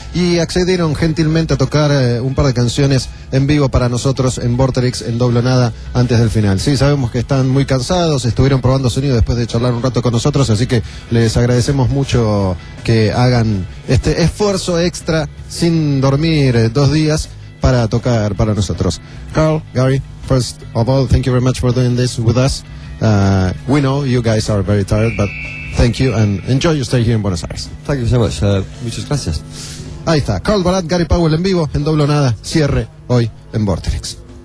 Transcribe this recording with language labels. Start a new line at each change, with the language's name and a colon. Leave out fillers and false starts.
Spanish: Y accedieron gentilmente a tocar un par de canciones en vivo para nosotros en Vorterix, en Doble o Nada, antes del final. Sí, sabemos que están muy cansados, estuvieron probando sonido después de charlar un rato con nosotros, así que les agradecemos mucho que hagan este esfuerzo extra sin dormir dos días para tocar para nosotros.
English: Carl, Gary, first of all, thank you very much for doing this with us. We know you guys are very tired, but thank you and enjoy your stay here in Buenos Aires. Thank you so much.
Spanish: Muchas gracias. Ahí está, Carl Barat, Gary Powell en vivo, en Doble o Nada, cierre hoy en Vorterix.